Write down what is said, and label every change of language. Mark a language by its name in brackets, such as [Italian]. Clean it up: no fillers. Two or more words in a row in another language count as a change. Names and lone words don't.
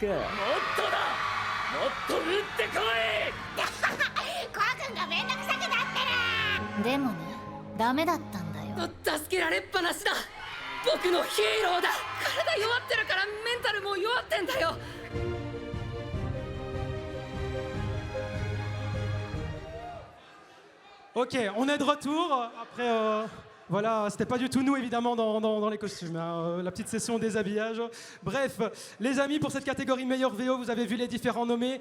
[Japanese] もっとだ、もっと打ってこい。コア君がめんどくさくなってる。でもね、ダメだったんだよ。助けられっぱなしだ。僕のヒーローだ。体弱ってるからメンタルも弱ってんだよ。 [French] Ok, on est de retour. Après, voilà, c'était pas du tout nous évidemment dans les costumes, hein, la petite session déshabillage. Bref, les amis, pour cette catégorie meilleur VO, vous avez vu les différents nommés.